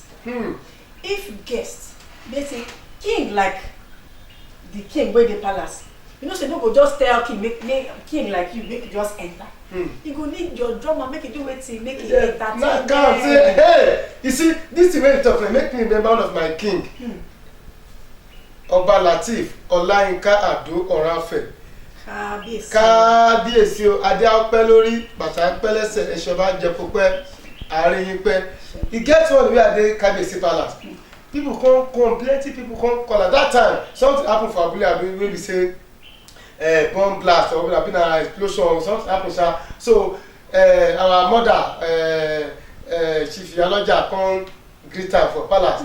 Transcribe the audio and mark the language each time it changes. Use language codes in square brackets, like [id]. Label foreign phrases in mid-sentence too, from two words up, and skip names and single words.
[pcm] If guests dey say king like the king wey dey palace, you know say no go just tell king make king like you make you just enter. You go need your drummer make you do wetin make you entertain them. Now say hey, you see this thing wey you talk make me remember one of my king. [yo] Ọba Lateef Ọláyínká Àdó Ọ̀rànfẹ̀. Kábíyèsí o, adé apẹ́ lórí, bàtà apẹ́ lẹ́sẹ̀, ẹ̀ṣọ́ bá jẹ púpẹ́, àárín yín pẹ́. [pcm] E get one wey I dey Kábíyèsí palace. People come, plenty people come call at that time. Something happen for Abule Ado wey be say bomb blast or abi na explosion or something happen sha. So our mother Chief Iyaloja come greet am for palace.